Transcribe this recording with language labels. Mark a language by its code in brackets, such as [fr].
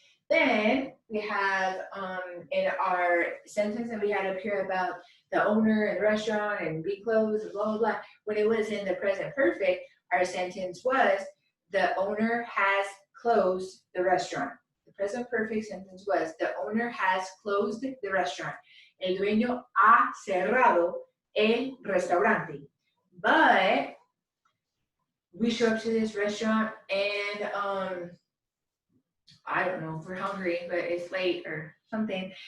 [en] Then we have in our sentence that we had up here about the owner and the restaurant and be closed and blah, blah, blah. When it was in the present perfect, our sentence was the owner has closed the restaurant. The present perfect sentence was the owner has closed the restaurant. [es] El dueño ha cerrado el restaurante. [en] But we show up to this restaurant and I don't know if we're hungry, but it's late or something.